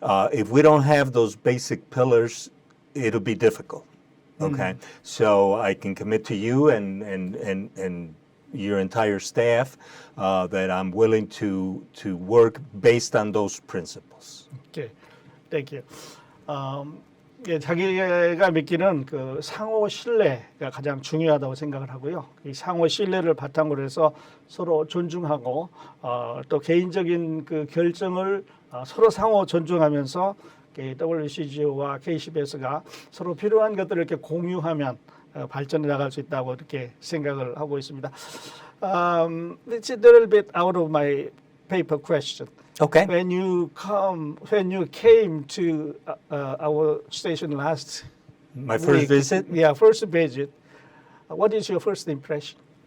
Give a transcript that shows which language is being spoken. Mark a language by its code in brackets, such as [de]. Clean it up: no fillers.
[en] If we don't have those basic pillars, it'll be difficult. Okay, so I can commit to you and your entire staff that I'm willing to work based on those principles. Okay, thank you. [ko] 예, 자기가 믿기는 그 상호 신뢰가 가장 중요하다고 생각을 하고요. 이 상호 신뢰를 바탕으로 해서 서로 존중하고 또 개인적인 그 결정을 서로 상호 존중하면서 WCGO와 KCBS가 서로 필요한 것들을 이렇게 공유하면 발전해 나갈 수 있다고 이렇게 생각을 하고 있습니다. [en] It's a little bit out of my paper question. Okay. When you came to our station last My first week, visit? Yeah, first visit. What is your first impression?